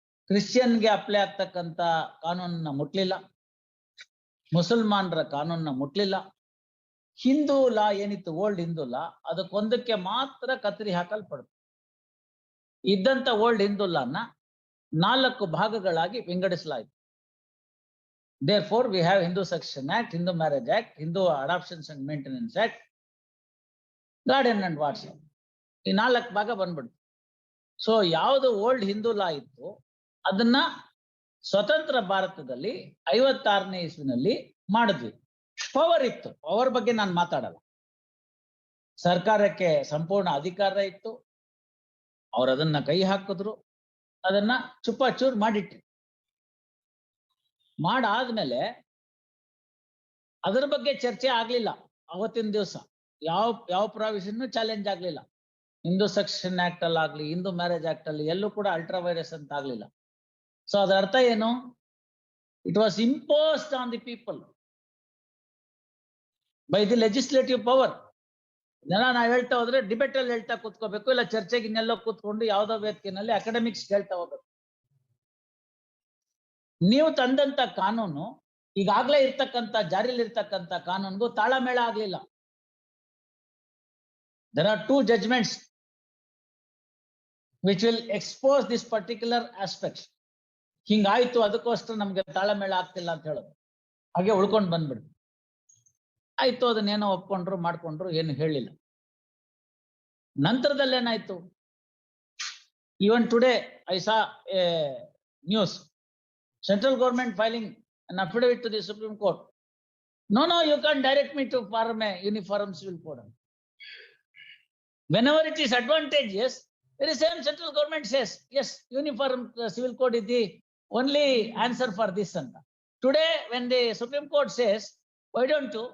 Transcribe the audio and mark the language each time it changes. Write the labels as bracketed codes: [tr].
[kn] ಕ್ರಿಶ್ಚಿಯನ್ಗೆ apply ಆಗ್ತಕ್ಕಂಥ ಕಾನೂನನ್ನ ಮುಟ್ಲಿಲ್ಲ, ಮುಸಲ್ಮಾನರ ಕಾನೂನನ್ನ ಮುಟ್ಲಿಲ್ಲ. ಹಿಂದೂ ಲಾ ಏನಿತ್ತು, ಓಲ್ಡ್ ಹಿಂದೂ ಲಾ, ಅದಕ್ಕೊಂದಕ್ಕೆ ಮಾತ್ರ ಕತ್ತರಿ ಹಾಕಲ್ಪಡ್ತು. ಇದ್ದಂತ ಓಲ್ಡ್ ಹಿಂದೂ ಲಾನ 4 ಭಾಗಗಳಾಗಿ ವಿಂಗಡಿಸಲಾಯಿತು. [en] Therefore, we have Hindu Succession Act, Hindu Marriage Act, Hindu Adoptions and Maintenance Act, Guardian and Wardship. [kn] ಈ 4 ಭಾಗ ಬಂದ್ಬಿಡ್ತು. ಸೊ ಯಾವುದು ಓಲ್ಡ್ ಹಿಂದೂ ಲಾ ಇತ್ತು ಅದನ್ನ ಸ್ವತಂತ್ರ ಭಾರತದಲ್ಲಿ 56ನೇ ಇಸ್ವಿನಲ್ಲಿ ಮಾಡಿದ್ವಿ. ಪವರ್ ಇತ್ತು, ಪವರ್ ಬಗ್ಗೆ ನಾನು ಮಾತಾಡಲ್ಲ. ಸರ್ಕಾರಕ್ಕೆ ಸಂಪೂರ್ಣ ಅಧಿಕಾರ ಇತ್ತು. ಅವ್ರು ಅದನ್ನ ಕೈ ಹಾಕಿದ್ರು, ಅದನ್ನ ಚೂಪಾಚೂರ್ ಮಾಡಿಟ್ರು. ಮಾಡಾದ್ಮೇಲೆ ಅದರ ಬಗ್ಗೆ ಚರ್ಚೆ ಆಗ್ಲಿಲ್ಲ. ಅವತ್ತಿನ ದಿವಸ ಯಾವ ಪ್ರಾವಿಷನ್ ಚಾಲೆಂಜ್ ಆಗ್ಲಿಲ್ಲ. ಹಿಂದೂ ಸೆಕ್ಷನ್ ಆಕ್ಟ್ ಅಲ್ಲಿ ಆಗ್ಲಿ, ಹಿಂದೂ ಮ್ಯಾರೇಜ್ ಆಕ್ಟ್ ಅಲ್ಲಿ ಎಲ್ಲೂ ಕೂಡ ಅಲ್ಟ್ರಾ ವೈರಸ್ ಅಂತ ಆಗ್ಲಿಲ್ಲ. ಸೊ ಅದರ ಅರ್ಥ ಏನು? [en] It was imposed on the people by the legislative power. [kn] ನಾವ್ ಹೇಳ್ತಾ ಹೋದ್ರೆ ಡಿಬೇಟ್ ಅಲ್ಲಿ ಹೇಳ್ತಾ ಕೂತ್ಕೋಬೇಕು, ಇಲ್ಲ ಚರ್ಚೆಗೆ ಇನ್ನೆಲ್ಲೋ ಕೂತ್ಕೊಂಡು ಯಾವ್ದೋ ವೇದಿಕೆನಲ್ಲಿ ಅಕಾಡೆಮಿಕ್ಸ್ ಹೇಳ್ತಾ ಹೋಗ್ಬೇಕು. ನೀವು ತಂದಂತ ಕಾನೂನು ಈಗಾಗ್ಲೇ ಇರ್ತಕ್ಕಂಥ ಜಾರಿಯಲ್ಲಿ ಇರ್ತಕ್ಕಂಥ ಕಾನೂನ್ಗೂ ತಾಳಮೇಳ ಆಗ್ಲಿಲ್ಲ. [en] There are 2 judgments which will expose this particular aspect. [kn] ಹಿಂಗಾಯ್ತು, ಅದಕ್ಕೋಸ್ಕರ ನಮ್ಗೆ ತಾಳಮೇಳ ಆಗ್ತಿಲ್ಲ ಅಂತ ಹೇಳೋದು, ಹಾಗೆ ಉಳ್ಕೊಂಡು ಬಂದ್ಬಿಡ್ತು. ಆಯ್ತು, ಅದನ್ನೇನೋ ಒಪ್ಕೊಂಡ್ರು ಮಾಡ್ಕೊಂಡ್ರು, ಏನು ಹೇಳಿಲ್ಲ. ನಂತರದಲ್ಲಿ ಏನಾಯ್ತು? [en] Even today I saw a news, central government filing an affidavit to the Supreme Court. No, you can't direct me to form a uniform civil code. Whenever it is advantageous, the same central government says, yes, uniform civil code is the only answer for this. Today, when the Supreme Court says, why don't you?